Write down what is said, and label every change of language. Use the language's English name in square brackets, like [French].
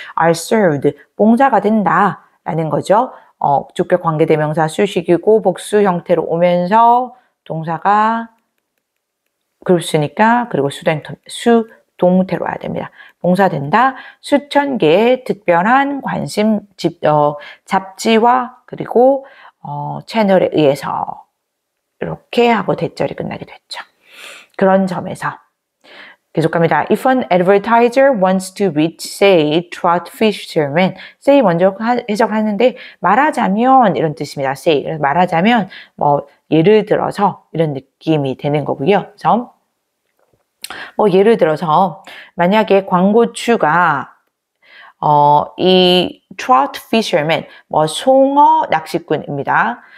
[Korean] are served, 봉사가 된다라는 거죠. 주격 관계대명사 수식이고 복수 형태로 오면서 동사가 그룹수니까 그리고 수동태로 와야 됩니다. 봉사된다. 수천 개의 특별한 관심 잡지와 그리고 채널에 의해서 이렇게 하고 대절이 끝나게 됐죠. 그런 점에서 계속 갑니다. [English] If an advertiser wants to reach, say, trout fishermen. [Korean] say 먼저 해석하는데 말하자면 이런 뜻입니다. say. 말하자면 뭐 예를 들어서 이런 느낌이 되는 거고요. 그래서 예를 들어서 만약에 광고주가 이 trout fisherman, 송어 낚시꾼입니다.